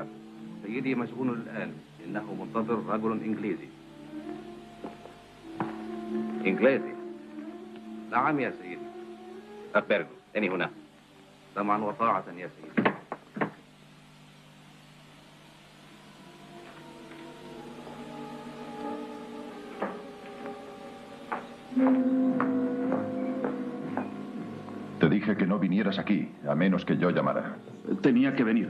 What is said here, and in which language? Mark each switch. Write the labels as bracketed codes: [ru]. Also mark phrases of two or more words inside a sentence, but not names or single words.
[ar] سيدي مشغول الآن. إنه منتظر رجل إنجليزي. إنجليزي؟ نعم يا سيدي. أخبرني. أني هنا. سمعا وطاعة يا سيدي. [es] Te dije que no vinieras aquí, a menos que yo llamara. Tenía que venir.